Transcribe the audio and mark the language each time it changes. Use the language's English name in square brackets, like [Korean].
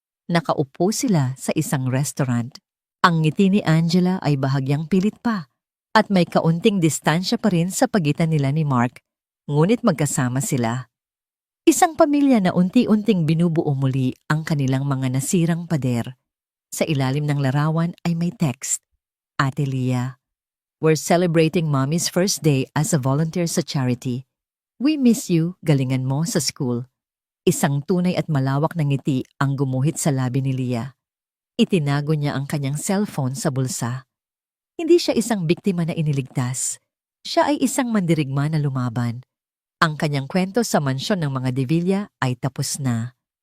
[Filipino] Nakaupo sila sa isang restaurant. Ang ngiti ni Angela ay bahagyang pilit pa at may kaunting distansya pa rin sa pagitan nila ni Mark, ngunit magkasama sila. Isang pamilya na unti-unting binubuo muli ang kanilang mga nasirang pader. Sa ilalim ng larawan ay may text. [English] Ate Leah, we're celebrating Mommy's first day as a volunteer sa charity. We miss you, [Filipino] galingan mo sa [English] school. [Filipino] Isang tunay at malawak na ngiti ang gumuhit sa labi ni Leah. Itinago niya ang kanyang cellphone sa bulsa. Hindi siya isang biktima na iniligtas. Siya ay isang mandirigma na lumaban. Ang kanyang kwento sa mansyon ng mga De Villa ay tapos na.